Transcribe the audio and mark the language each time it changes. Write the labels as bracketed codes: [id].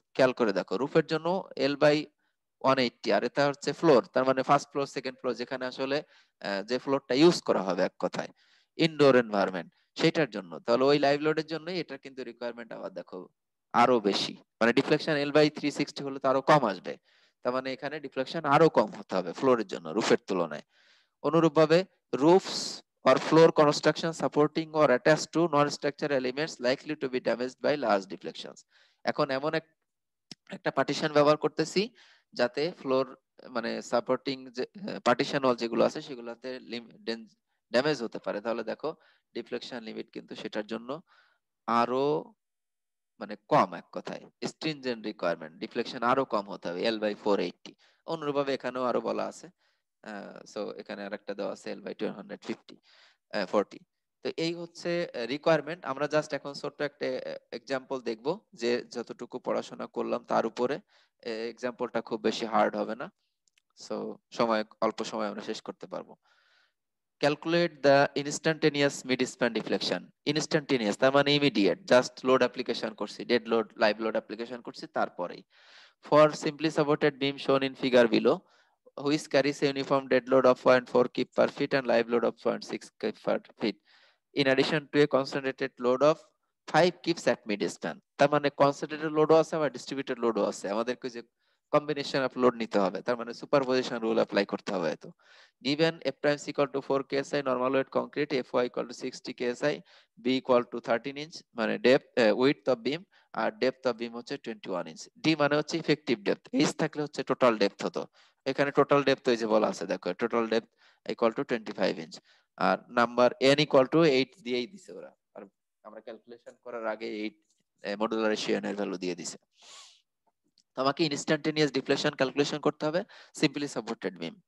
[bn] খেয়াল করে দেখো, রুফের জন্য এল বাই 180 আর এটা হচ্ছে ফ্লোর, তার মানে ফার্স্ট ফ্লোর সেকেন্ড ফ্লোর, যেখানে আসলে যে ফ্লোরটা ইউজ করা হবে এক কথায় ইনডোর এনভায়রনমেন্ট সেটার জন্য, তাহলে ওই লাইভ লোডের জন্য এটা কিন্তু রিকোয়ারমেন্ট আবার দেখো আরো বেশি, মানে ডিফ্লেকশন এল বাই 360 হলে তো আরো কম আসবে, তার মানে এখানে ডিফ্লেকশন আরো কম হতে হবে ফ্লোরের জন্য রুফের তুলনায়। অনুরূপভাবে [en] roofs or floor construction supporting or attached to non-structural elements likely to be damaged by large deflections। [bn] এখন এমন একটা পার্টিশন ব্যবহার করতেছি যাতে ফ্লোর মানে সাপোর্টিং যে পার্টিশন ওয়াল যেগুলো আছে সেগুলোতে ড্যামেজ হতে পারে, তাহলে দেখো ডিফ্লেকশন লিমিট কিন্তু সেটার জন্য আরো মানে কম, এক কথায় স্ট্রিনজেন্ট রিকোয়ারমেন্ট, ডিফ্লেকশন আরো কম হতে হবে এল বাই 480। অনুরূপভাবে এখানেও আরো বলা আছে, সো এখানে আরেকটা দেওয়া আছে এল বাই 250 40। তো এই হচ্ছে রিকোয়ারমেন্ট। আমরা জাস্ট এখন ছোট্ট একটা এক্সাম্পল দেখব, যে যতটুকু পড়াশোনা করলাম তার উপরে। এক্সাম্পলটা খুব বেশি হার্ড হবে না, সো অল্প সময় আমরা শেষ করতে পারবো। [en] Calculate the instantaneous mid span deflection. [bn] Instantaneous তার মানে ইমিডিয়েট, জাস্ট লোড অ্যাপ্লিকেশন করছি, dead load live load application করছি তারপরেই। [en] For simply supported beam shown in figure below, which carries a uniform dead load of 0.4 kip per feet and live load of 0.6 kip per feet, in addition to a concentrated load of 5 kips at mid span. [bn] তার মানে concentrated লোডও আছে আবার distributed লোডও আছে, আমাদেরকে যে combination of load নিতে হবে, তার মানে সুপারপজিশন রুল অ্যাপ্লাই করতে হবে। [en] তো given f prime is equal to 4 ksi normal weight concrete, fy equal to 60 ksi, b equal to 13 inch মানে depth width of beam, [bn] আর depth of বিম হচ্ছে 21 inch, D মানে হচ্ছে ইফেক্টিভ ডেপথ, এইচ থাকলে হচ্ছে total depth হতো। এখানে total depth ওই যে বলা আছে, দেখো total depth equal to 25 inch, আর number N equal to 8 দিয়েই দিছে ওরা, আর আমরা ক্যালকুলেশন করার আগে 8 মডুলার রেশিও এর ভ্যালু দিয়ে দিছে। তো আমাকে ইনস্ট্যান্টেনিয়াস ডিফ্লেকশন ক্যালকুলেশন করতে হবে সিম্পলি সাপোর্টেড বিম।